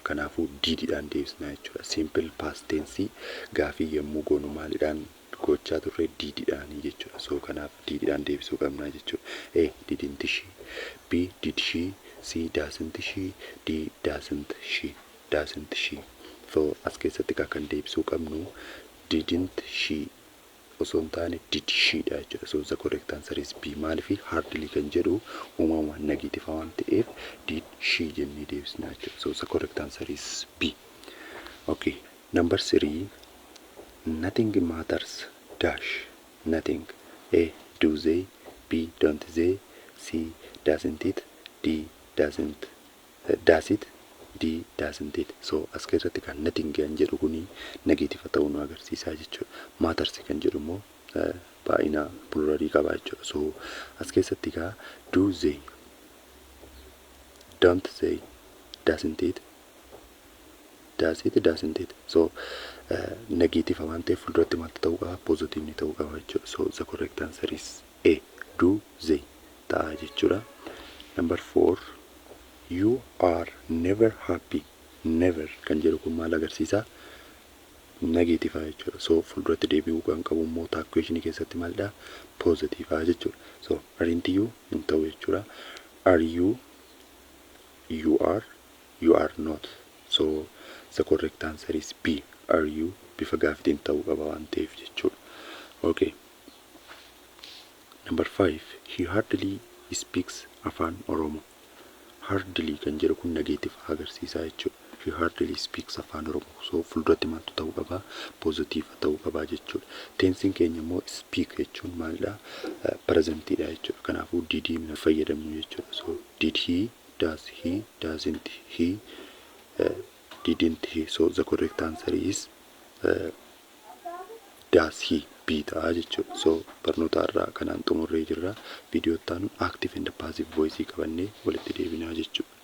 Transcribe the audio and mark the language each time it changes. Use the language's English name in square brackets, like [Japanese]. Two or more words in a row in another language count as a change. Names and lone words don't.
[Oromo] Kanaafuu diididhaan deebisna jechuudha. [English] Simple past tense [Oromo] gaafii yommuu goonu maalidhaan gochaa turre diididhaanii jechuudha. So kanaaf diididhaan deebisuu qabna jechuudha. [English] A didn't she? B did she? C doesn't she? D doesn't she? Doesn't she? So [Oromo] as keessatti kan deebisuu qabnu [English] didn't she [Oromo] osoo hin taane [English] did she [Oromo] dha jechuudha. [English] So the correct answer is B. [Oromo] Maaliif hardly kan jedhu uumama negatiiva waan ta'eef [English] did she [Oromo] jennee deebisna jechuudha. [English] So the correct answer is B. Okay. Number 3. Nothing matters dash nothing. A do they? B don't they? C doesn't it? D doesn't does it? D doesn't it? [Oromo] So as keessatti kan nothing kan jedhu kuni negatiiva ta'uu nu agarsiisa jechuudha. Matters kan jedhu immoo baay'ina pluralii qaba jechuudha. [English] So [Oromo] as keessatti [English] do they? Don't they? Doesn't it? Does it? Doesn't it? [Oromo] So negatiiva waan ta'eef fuulduratti maaltu ta'uu qaba? Poozitiivni ta'uu qaba jechuudha. [English] So the correct answer is A. Do they [Oromo] ta'a jechuudha. [English] Number 4. You are never happy. [Oromo] Never kan jedhu kun maal agarsiisa? Negatiiva jechuudha. So fuulduratti deebi'uu kan qabu immoo taakkuishinii keessatti maalidha? Poozitiiva jechuudha. So [English] aren't you [Oromo] hin ta'u jechuudha. [English] Are you? You are? You are not. So the correct answer is B. Are you? [Oromo] Bifa gaafitiin ta'uu qaba waan ta'eef jechuudha. [English] Okay. Number 5. He hardly speaks Afaan Oromoo. [Oromo] Hardly kan jedhu kun negatiiva agarsiisa jechuudha. [English] He hardly speaks Afaan Oromoo. [Oromo] So fuulduratti maaltu ta'uu qaba? Poozitiiva ta'uu qaba jechuudha. Tensiin keenya immoo speak jechuun maalidha? Presentidha jechuudha. Kanaafuu did fayyadamnu jechuudha. [English] So did he? Does he? Doesn't he? Didn't he? So the correct answer is does he? [Oromo] B ta'a jechuudha. So barnoota irraa kanaan xumurree jirra. Viidiyoo itti aanu [English] active and passive voice [Oromo] qabannee walitti deebinaa jechuudha.